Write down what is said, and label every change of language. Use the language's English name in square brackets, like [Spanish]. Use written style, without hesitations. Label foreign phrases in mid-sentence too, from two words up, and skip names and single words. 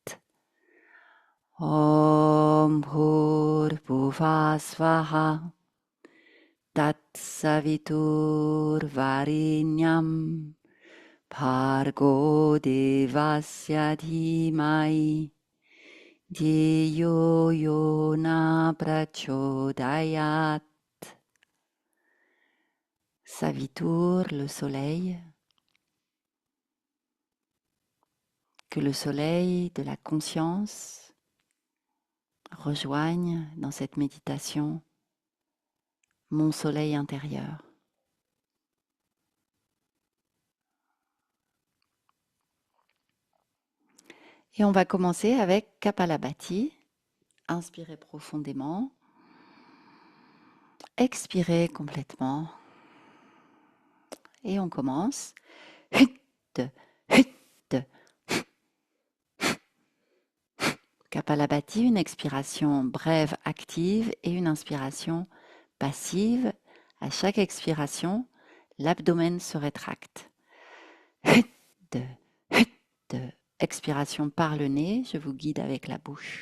[Sanskrit] ॐ भूर्भुवः स्वः तत् सवितुर् वरेण्यं भर्गो देवस्य धीमहि धियो यो नः प्रचोदयात्. [French] Savitur, le soleil. Que le soleil de la conscience rejoigne dans cette méditation mon soleil intérieur. Et on va commencer avec Kapalabhati. Inspirez profondément. Expirez complètement. Et on commence. Hutt, hutt. Kapalabhati, une expiration brève, active et une inspiration passive. À chaque expiration, l'abdomen se rétracte. Hutt, hutt. Expiration par le nez, je vous guide avec la bouche.